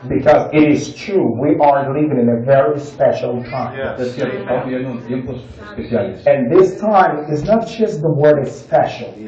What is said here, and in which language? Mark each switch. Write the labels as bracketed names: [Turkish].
[English] Because it is true, we are living in a very special time. [Spanish] Es cierto, estamos viviendo unos tiempos especiales. [English] And this time is not just the word is special.